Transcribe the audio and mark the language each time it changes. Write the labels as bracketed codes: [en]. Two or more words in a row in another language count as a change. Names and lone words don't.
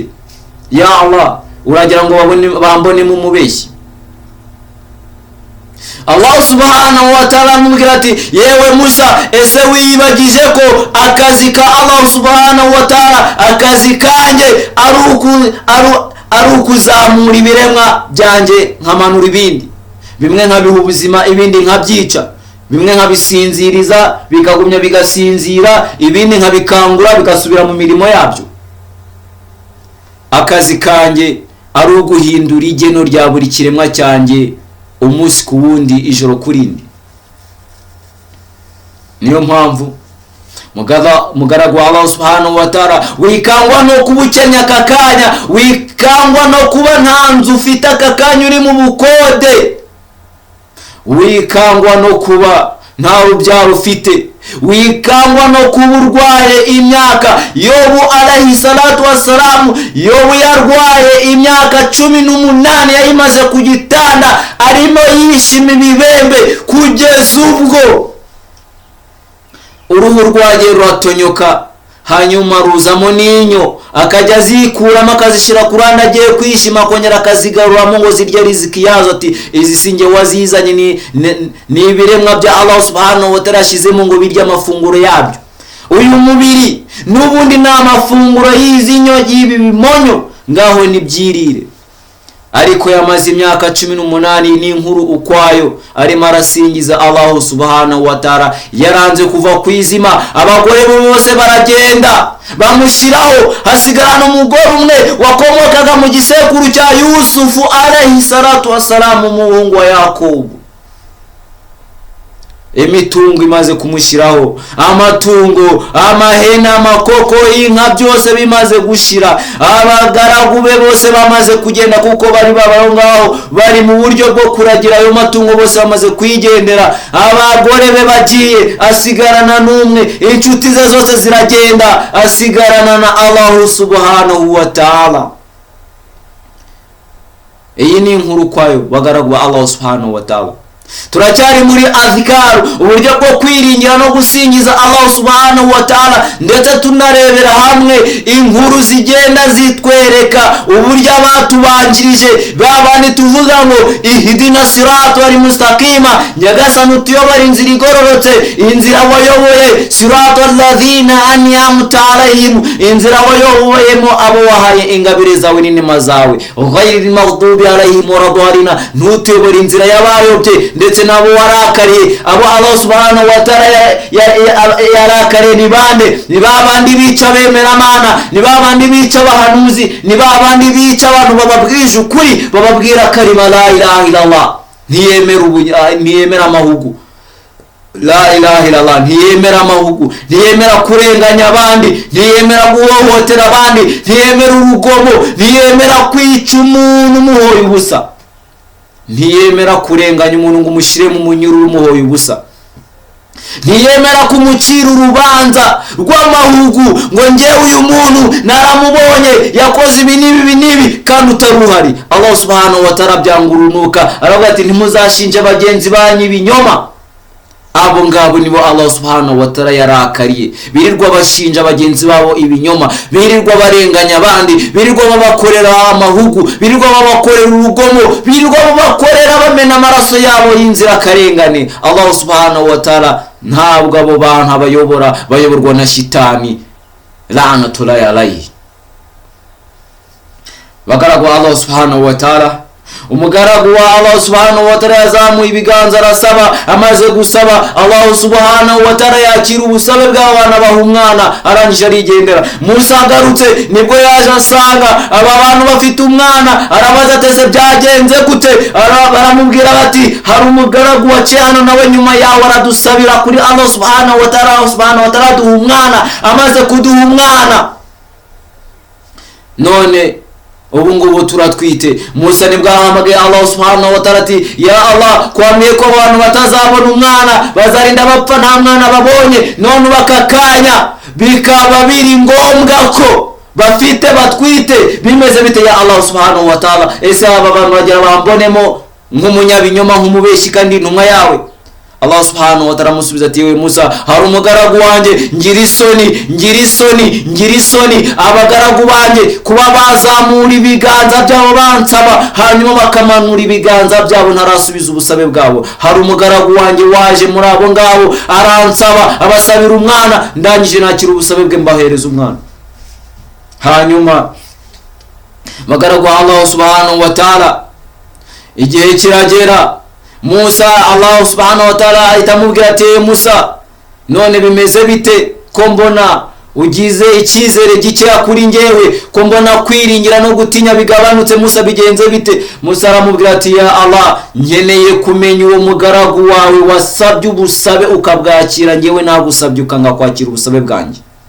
[ar] يا الله, [rw] uragira ngo bambone mu mubeshyi? [ar] الله سبحانه وتعالى [rw] amubwira ati yewe Musa, ese wiyibagije ko akazi ka [ar] الله سبحانه وتعالى, [rw] akazi kanjye ari ukuzamura ibiremwa byanjye nkamanura ibindi, bimwe nkabiha ubuzima ibindi nkabyica, bimwe nkabisinziriza bikagumya bigasinzira, ibindi nkabikangura bigasubira mu mirimo yabyo. Akazi kanjye ari uguhindura igeno rya buri kiremwa cyanjye umunsi ku wundi, ijoro kurindi. Niyo mpamvu mugaragu wa [ar] الله سبحانه وتعالى [rw] wikangwa no kubukenya kakanya, wikangwa no kuba nta nzu ufite akakanya uri mu bukode, wikangwa no kuba nta rubyaro ufite, wikangwa no kuba urwaye imyaka. [ar] Yobu عليه الصلاة والسلام, [rw] Yobu yarwaye imyaka 18 yayimaze ku gitanda arimo yishima ibibembe, kugeza ubwo uruhu rwagiye ruratonyoka, hanyuma ruzamo n'inyo, akajya azikuramo akazishyira ku ruhande agiye kwishima, akongera akazigaruramo ngo zirye riziki yazo. Ati izi sinjye wazizanye, ni ibiremwa bya [ar] الله سبحانه وتعالى [rw] yashyizemo ngo birye amafunguro yabyo. Uyu mubiri n'ubundi ni amafunguro y'izi nyo y'ibi bimonyo, ngaho nibyirire. ariko yamaze imyaka 18 n'inkuru ukwayo arimo arasingiza [ar] الله سبحانه وتعالى. [rw] Yaranze kuva kwizima, abagore bose baragenda bamushiraho, hasigarana umugore umwe wakomokaga mu gisekuru cya Yusufu [ar] عليه الصلاة والسلام, [rw] umuhungu wa Yakobo. Imitungo imaze kumushiraho, amatungo, amahena, amakoko, inka, byose bimaze gushira. Abagaragu be bose bamaze kugenda kuko bari babaho ngaho bari mu buryo bwo kuragira ayo matungo, bose bamaze kwigendera. Abagore be bagiye, asigarana n'umwe, inshuti ze zose ziragenda, asigarana na [ar] الله سبحانه وتعالى. [rw] Iyi ni inkuru kwayo bagaragu ba [ar] الله سبحانه وتعالى. [rw] Turacyari muri azikaru, uburyo bwo kwiringira no gusingiza [ar] الله سبحانه وتعالى, [rw] ndetse tunarebera hamwe inkuru zigenda zitwereka uburyo abatubanjirije babandi tuvuga ngo [ar] اهدنا الصراط المستقيم, [rw] nyagasani utuyobora inzira igororotse, inzira wayoboye, [ar] صراط الذين أنعمت عليهم, [rw] inzira wayoboyemo abo wahaye ingabire zawe n'inema zawe, [ar] غير المغضوب عليهم ولا الضالين, [rw] ntutuyobora inzira y'abayobye ndetse nabo warakariye. Abo [ar] الله سبحانه وتعالى [rw] yarakariye ni bande? Ni babandi bica bemera Mana, ni babandi bica abahanuzi, ni babandi bica abantu bababwije ukuri, bababwira [ar] كلمة لا إله إلا الله, [rw] ntiyemera amahugu. [ar] لا إله إلا الله, [rw] ntiyemera amahugu, ntiyemera kurenganya abandi, ntiyemera guhohotera abandi, ntiyemera urugomo, ntiyemera kwica umuntu umuhoye ubusa, ntiyemera kurenganya umuntu ngo umushire mu munyururu umuhoye ubusa, ntiyemera kumucira urubanza rw'amahugu ngo ngewe uyu muntu naramubonye yakoze ibi n'ibi kandi utaruhari. [ar] الله سبحانه وتعالى [rw] byangurunuka aravuga ati ntimuzashinje bagenzi banyu ibinyoma. Abo ngabo nibo [ar] الله سبحانه وتعالى [rw] yarakariye, birirwa bashinja bagenzi babo ibinyoma, birirwa barenganya abandi, birirwa babakorera amahugu, birirwa babakorera urugomo, birirwa babakorera bamena amaraso yabo y'inzira karengane. [ar] الله سبحانه وتعالى [rw] ntabwo abo bantu bayoborwa na shitani, [ar] لعنة الله عليه. [rw] Bagaragu [ar] الله سبحانه وتعالى, [rw] umugaragu wa [ar] الله سبحانه وتعالى [rw] yazamuye ibiganza arasaba. Amaze gusaba, [ar] الله سبحانه وتعالى [rw] yakira ubusabe bw'abana baha umwana, arangije arigendera. Musa agarutse nibwo yaje asanga aba bantu bafite umwana, arabaza ateze byagenze gute? Baramubwira bati hari umugaragu waciye hano nawe nyuma yawe aradusabira kuri [ar] الله سبحانه وتعالى. الله سبحانه وتعالى [rw] duha umwana. Amaze kuduha umwana, none ubu ngubu turatwite. Musa nibwo ahamagaye [ar] الله سبحانه وتعالى [rw] ati [ar] يا الله, [rw] kwamiye ko abantu batazabona umwana, bazarinda bapfa nta mwana babonye, none bakakanya bikaba biri ngombwa ko bafite batwite, bimeze bite [ar] يا الله سبحانه وتعالى? [rw] Ese aba bantu bagira bambonemo nk'umunyabinyoma, nk'umubeshi kandi intumwa yawe? [ar] الله سبحانه وتعالى [rw] musubiza ati yewe Musa, hari umugaragu wanjye ngira isoni abagaragu banjye kuba bazamura ibiganza byabo bansaba hanyuma bakamanura ibiganza byabo ntarasubiza ubusabe bwabo. Hari umugaragu wanjye waje muri abo ngabo aransaba abasabira umwana, ndangije nakira ubusabe bwe mbahereza umwana. Hanyuma bagaragu [ar] الله سبحانه وتعالى, [rw] igihe kiragera, Musa [ar] الله سبحانه وتعالى [rw] itamubwira ati Musa, none bimeze bite ko mbona ugize icyizere gikeya kuri ngewe, ko mbona kwiringira no gutinya bigabanutse? Musa bigenze bite? Musa aramubwira ati [ar] يا الله, [rw] nkeneye kumenya uwo mugaragu wawe wasabye ubusabe ukabwakira, ngewe nagusabye ukanga kwakira ubusabe bwanjye.